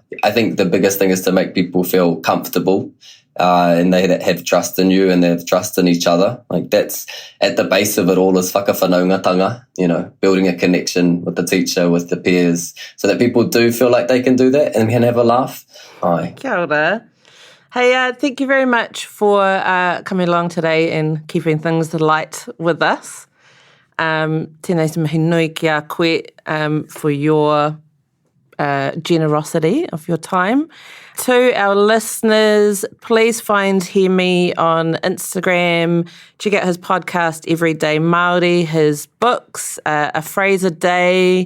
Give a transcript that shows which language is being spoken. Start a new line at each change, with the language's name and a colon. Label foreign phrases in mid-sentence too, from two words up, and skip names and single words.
English: I think the biggest thing is to make people feel comfortable and they have trust in you and they have trust in each other. Like that's at the base of it all is whakawhanaungatanga, building a connection with the teacher, with the peers, so that people do feel like they can do that and can have a laugh. Aye.
Māori: Kia ora.
English: Hey, thank you very much for coming along today and keeping things light with us.
Māori: Tēnei te mihi nui ki a koe
English: for your generosity of your time. To our listeners, please find Hēmi on Instagram. Check out his podcast, Everyday Māori, his books, A Phrase a Day.